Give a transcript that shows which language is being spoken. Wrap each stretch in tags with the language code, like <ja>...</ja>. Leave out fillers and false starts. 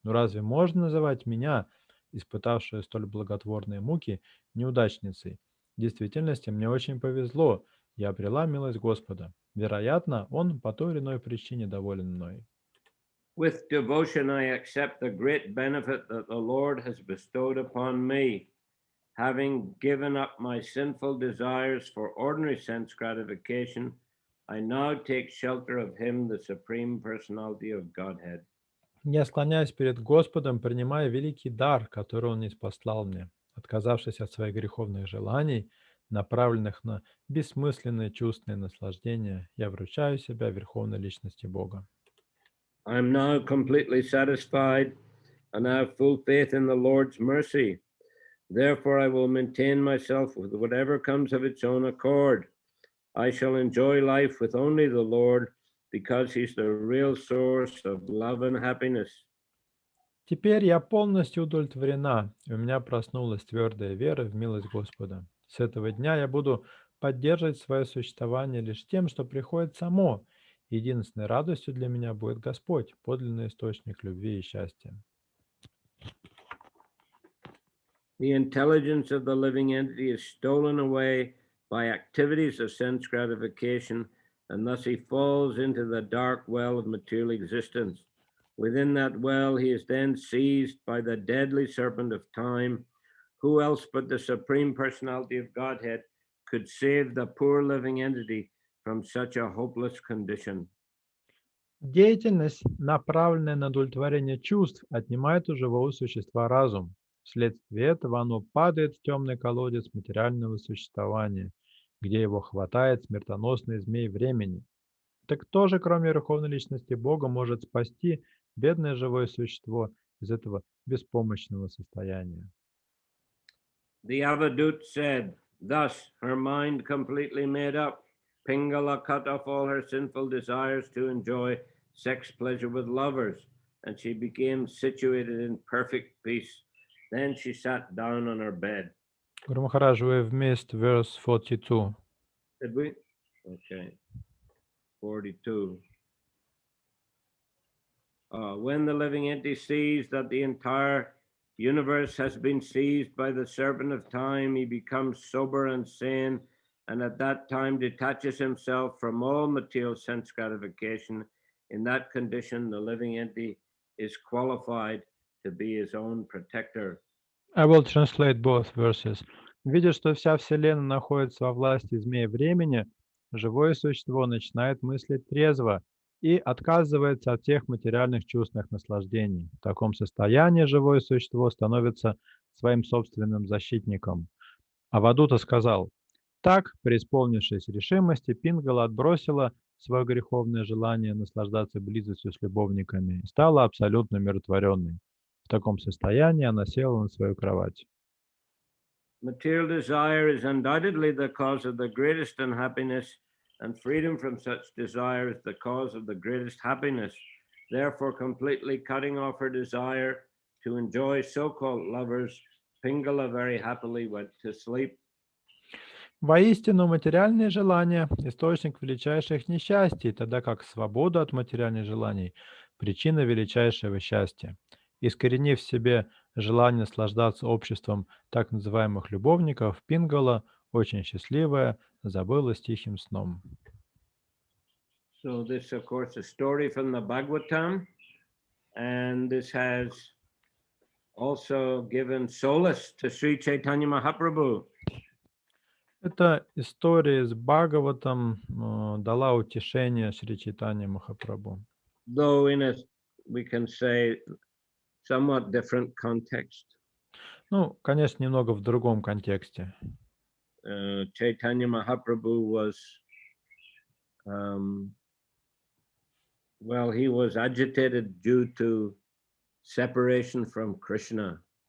<ru>Но разве можно называть меня, испытавшую столь благотворные муки, неудачницей? В действительности мне очень повезло, я обрела милость Господа. Вероятно, Он по той или иной причине доволен мной.</ru> <en>With devotion, I accept the great benefit that the Lord has bestowed upon me. Having given up my sinful desires for ordinary sense gratification, I now take shelter of Him, the Supreme Personality of Godhead.</en> <ru>Я склоняюсь перед Господом, принимая великий дар, который Он ниспослал мне. Отказавшись от своих греховных желаний, направленных на бессмысленные чувственные наслаждения, я вручаю себя Верховной Личности Бога.</ru> <en>I am now completely satisfied and I have full faith in the Lord's mercy. Therefore, I will maintain myself with whatever comes of its own accord. I shall enjoy life with only the Lord because He's the real source of love and happiness.</en> <ru>Теперь я полностью удовлетворена, и у меня проснулась твердая вера в милость Господа. С этого дня я буду поддерживать свое существование лишь тем, что приходит само. Единственной радостью для меня будет Господь, подлинный источник любви и счастья.</ru> <en>The intelligence of the living entity is stolen away by activities of sense gratification, and thus he falls into the dark well of material existence. Within that well, he is then seized by the deadly serpent of time. Who else but the Supreme Personality of Godhead could save the poor living entity from such a hopeless condition?</en> <ru>Деятельность, направленная на удовлетворение чувств, отнимает у живого существа разум. Вследствие этого оно падает в темный колодец материального существования, где его хватает смертоносный змей времени. Так кто же, кроме Верховной Личности Бога, может спасти бедное живое существо из этого беспомощного состояния?</ru> <en>The Avadut said, thus her mind completely made up, Pingala cut off all her sinful desires to enjoy sex pleasure with lovers, and she became situated in perfect peace. Then she sat down on her bed. Guru Maharaj, we have missed verse 42. Did we? Okay. 42. When the living entity sees that the entire universe has been seized by the serpent of time, he becomes sober and sane, and at that time detaches himself from all material sense gratification. In that condition, the living entity is qualified to be his own protector. I will translate both verses.</en> <ru>Видя, что вся Вселенная находится во власти змея времени, живое существо начинает мыслить трезво и отказывается от всех материальных чувственных наслаждений. В таком состоянии живое существо становится своим собственным защитником. Авадута сказал: так, преисполнившись решимости, Пингала отбросила свое греховное желание наслаждаться близостью с любовниками и стала абсолютно умиротворенной. В таком состоянии она села на свою кровать.</ru> <en>Material desire is undoubtedly the cause of the greatest unhappiness, and freedom from such desire is the cause of the greatest happiness. Therefore, completely cutting off her desire to enjoy so-called lovers, Pingala very happily went to sleep.</en> <ru>Воистину, материальные желания – источник величайших несчастий, тогда как свобода от материальных желаний – причина величайшего счастья. Искоренив в себе желание наслаждаться обществом так называемых любовников, Пингала, очень счастливая, забылась тихим сном.</ru> <en>So this, of course, a story from the Bhagavatam, and this has also given solace to Sri Chaitanya Mahaprabhu.</en> <ru>Эта история из Бхагаватам дала утешение Шри Чайтанье Махапрабху.</ru> <en>Though in a, we can say, somewhat different context.</en> <ru>Ну, конечно, немного в другом контексте.</ru> <en>Chaitanya Mahaprabhu was, um, well, he was agitated due to separation from Krishna.</en>